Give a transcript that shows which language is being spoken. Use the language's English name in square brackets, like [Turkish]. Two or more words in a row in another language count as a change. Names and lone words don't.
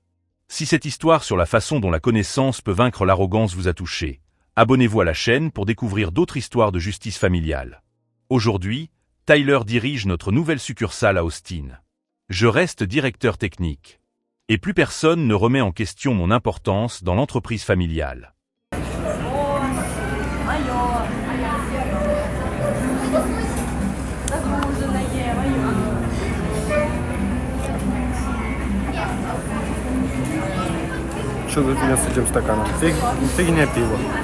[French] Si cette histoire sur la façon dont la connaissance peut vaincre l'arrogance vous a touché, abonnez-vous à la chaîne pour découvrir d'autres histoires de justice familiale. Aujourd'hui, Tyler dirige notre nouvelle succursale à Austin. Je reste directeur technique. Et plus personne ne remet en question mon importance dans l'entreprise familiale. [Russian] Что за фигня с этим стаканом? Фигня пива.